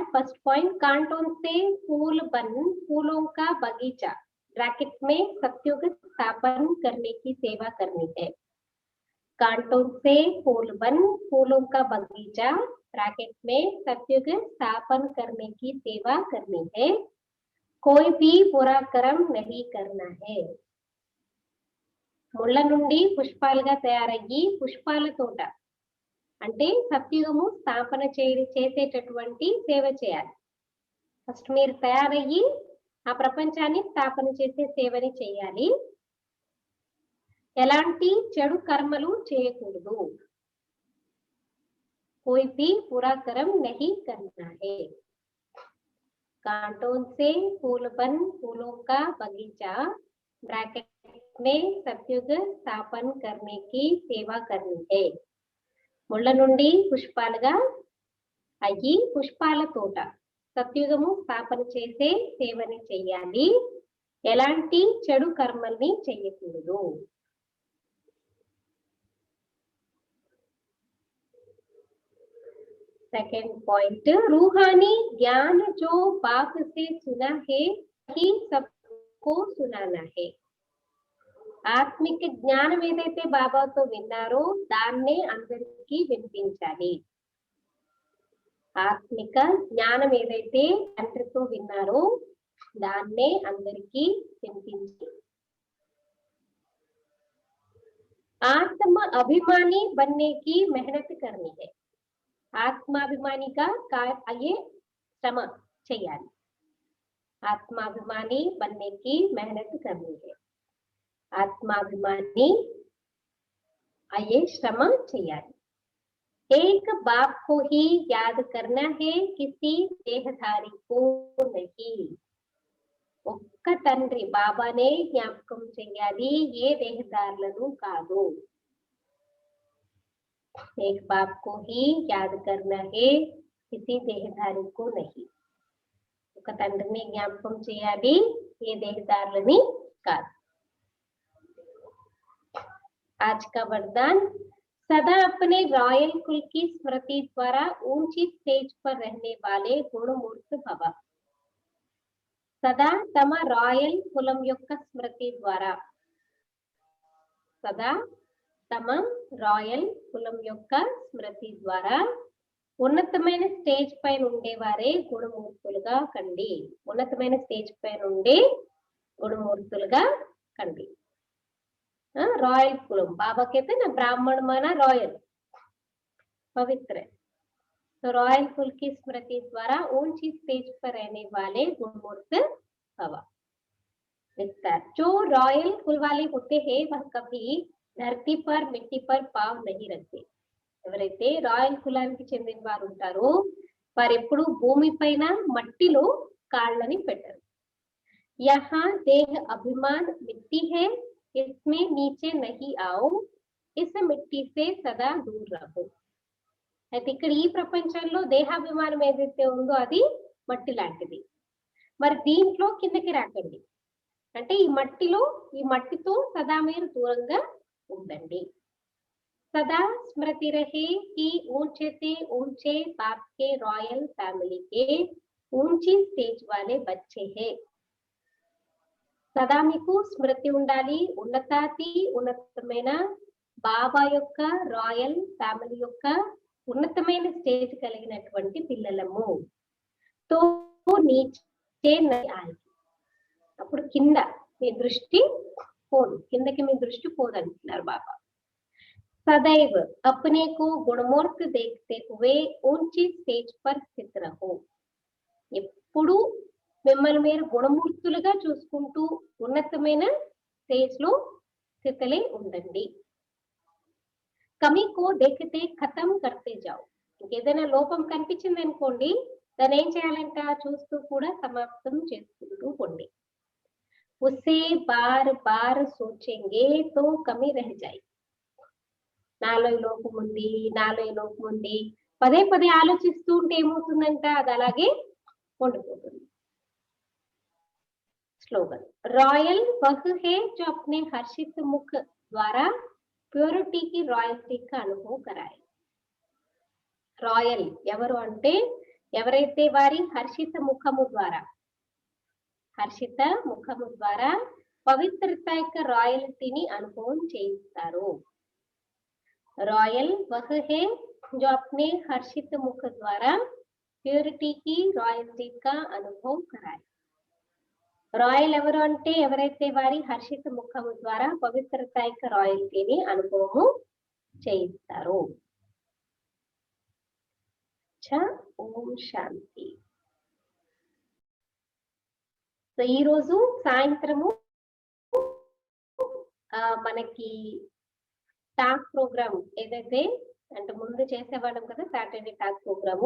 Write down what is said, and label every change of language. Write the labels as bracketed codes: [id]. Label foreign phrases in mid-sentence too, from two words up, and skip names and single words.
[en] first point, [hi] कांटों से फूल बन फूलों का बगीचा ब्रैकेट में सत्युग स्थापन करने की सेवा करनी है. कांटों से फूल बन फूलों का बगीचा ब्रैकेट में सत्युग स्थापन करने की सेवा करनी है. कोई भी बुरा कर्म नहीं करना है. [te] ముళ్ళ నుండి పుష్పాలుగా తయారయ్యి పుష్పాల తోట అంటే సత్యుగము స్థాపన చేసేటటువంటి సేవ చేయాలి. ఫస్ట్ మీరు తయారయ్యి ఆ ప్రపంచాన్ని స్థాపన చేసే సేవని చేయాలి. ఎలాంటి చెడు కర్మలు చేయకూడదు. [hi] कोई भी बुरा कर्म नहीं करना है. कांटों से फूल बन फूलों का बगीचा ब्रैकेट में सतयुग स्थापन करने की सेवा करनी है. [te] ముళ్ళ నుండి పుష్పాలుగా అయ్యి పుష్పాల తోట సత్యుగము స్థాపన చేసే సేవని చెయ్యాలి. ఎలాంటి చెడు కర్మల్ని చెయ్యకూడదు. [en] second point, [hi] रूहानी ज्ञान जो बाप से सुना है ही सबको सुनाना है. [te] ఆత్మిక జ్ఞానం ఏదైతే బాబాతో విన్నారో దాన్నే అందరికీ వినిపించాలి. ఆత్మిక జ్ఞానం ఏదైతే తండ్రితో విన్నారో దాన్నే అందరికీ వినిపించాలి. [hi] आत्म अभिमानी बनने की मेहनत करनी है. [te] ఆత్మాభిమానిగా అయ్యే శ్రమ చేయాలి. [hi] ఆత్మాభిమాని बनने की मेहनत करनी है. [te] ఆత్మాభిమాని అయ్యే శ్రమ చేయాలి. [hi] एक बाप को ही याद करना है, किसी देहधारी को नहीं. [te] ఒక్క తండ్రి బాబానే జ్ఞాపకం చేయాలి, ఏ దేహదారులను కాదు. [hi] एक बाप को ही याद करना है, किसी देहधारी को नहीं. [te] ఒక తండ్రిని జ్ఞాపకం చేయాలి, ఏ దేహదారులని కాదు. [hi] आज का वरदान, सदा अपने रॉयल कुल की स्मृति द्वारा ऊंची स्टेज पर रहने वाले गुणमूर्त भव. [te] సదా తమ రాయల్ కులం యొక్క స్మృతి ద్వారా సదా తమ రాయల్ కులం యొక్క స్మృతి ద్వారా ఉన్నతమైన స్టేజ్ పైన ఉండేవారే గుణమూర్తులుగా కండి. ఉన్నతమైన స్టేజ్ పైన ఉండే గుణమూర్తులుగా కండి. [hi] रॉयल कुलम बाबा कहते हैं ना, ब्राह्मण माना रॉयल पवित्र. तो रॉयल कुल की स्मृति द्वारा ऊंची स्टेज पर रहने वाले गुणमूर्त भवा. विस्तार, जो रॉयल कुल वाले होते हैं वह कभी धरती पर मिट्टी पर पाव नहीं रखते. [te] ఎవరైతే రాయల్ కులానికి చెందిన వారు ఉంటారో వారు ఎప్పుడు భూమి పైన మట్టిలో కాళ్ళని పెట్టరు. [hi] यहाँ देह अभिमान मिट्टी है, इसमें नीचे नहीं आओ, इस मिट्टी से सदा दूर रहो. [te] అయితే ఇక్కడ ఈ ప్రపంచంలో దేహాభిమానం ఏదైతే ఉందో అది మట్టి లాంటిది. మరి దీంట్లో కిందకి రాకండి అంటే ఈ మట్టితో సదా మీరు దూరంగా ఉండండి. [hi] सदा स्मृति रहे कि ऊंचे से ऊंचे बाप के [en] royal family [hi] के ऊंची स्टेज वाले बच्चे हैं. [te] సదా మీకు స్మృతి ఉండాలి, ఉన్నతాతి ఉన్నతమైన బాబా యొక్క [en] royal family [te] యొక్క ఉన్నతమైన స్టేజ్ కలిగినటువంటి పిల్లలము. [hi] तो नीचे आई, [te] అప్పుడు కింద మీ దృష్టి పోదు, కిందకి మీ దృష్టి పోదంటున్నారు బాబా. [hi] सदैव अपने को गुणमूर्त देखते हुए ऊंची स्टेज पर स्थित रहो. [te] ఎప్పుడు మిమ్మల్ని మీరు గుణమూర్తులుగా చూసుకుంటూ ఉన్నతమైన స్టేజ్ లో స్థితిలే ఉండండి. [hi] कमी को देखते खत्म करते जाओ. [te] ఇంకేదైనా లోపం కనిపించింది అనుకోండి, దాన్ని ఏం చేయాలంట, చూస్తూ కూడా సమాప్తం చేసుకుంటూ పోండి. [hi] उसे बार बार सोचेंगे तो कमी रह जाई. [te] నాలో ఈ లోపం ఉంది పదే పదే ఆలోచిస్తూ ఉంటే ఏమవుతుందంట, అది అలాగే ఉండిపోతుంది. [hi] स्लोगन, रॉयल वह है जो अपने हर्षित मुख द्वारा प्योरिटी की रॉयल्टी का अनुभव कराए. [te] రాయల్ ఎవరు అంటే ఎవరైతే వారి హర్షిత ముఖము ద్వారా పవిత్రత యొక్క రాయల్టీని అనుభవం చేయిస్తారు. [hi] रॉयल वह है जो अपने हर्षित मुख द्वारा प्योरिटी की रॉयल्टी का अनुभव कराए. [te] రాయల్ ఎవరు అంటే ఎవరైతే వారి హర్షిత ముఖము ద్వారా పవిత్రతాయిక రాయల్టీని అనుభవము చేయిస్తారు. ఓం శాంతి. సో ఈ రోజు సాయంత్రము మనకి [en] talk program [te] ఏదైతే అంటే ముందు చేసేవాళ్ళం కదా [en] Saturday talk program.